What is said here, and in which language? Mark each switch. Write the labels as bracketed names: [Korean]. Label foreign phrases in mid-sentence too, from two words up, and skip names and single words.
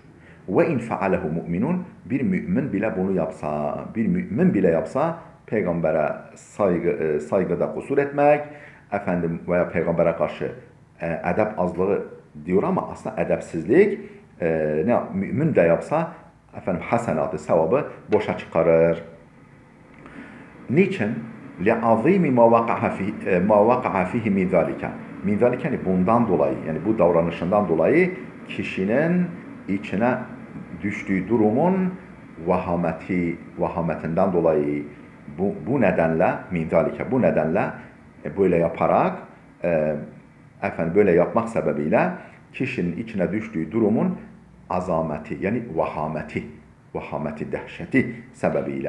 [Turkish] Ve [Arabic] إن فعله مؤمن [Turkish] bir mümin bile bunu yapsa, bir mümin bile yapsa peygambere saygıda kusur etmek, efendim veya peygambere karşı edep azlığı diyor ama aslında edepsizlik ne mümin de yapsa efendim hasenatı, sevabı boşa çıkarır. Niçin? [Arabic] لِعَظِيمِ مَا وَقَعَ فِيهِ مِنْ ذَٰلِكَ من ذَٰلِكَ [Turkish] yani bundan dolayı, yani bu davranışından dolayı kişinin içine düştüğü durumun vahametinden dolayı bu nedenle [Arabic] من ذلك [Turkish] bu nedenle böyle yaparak efendim böyle yapmak sebebiyle kişinin içine düştüğü durumun azameti yani vahameti dehşeti sebebiyle.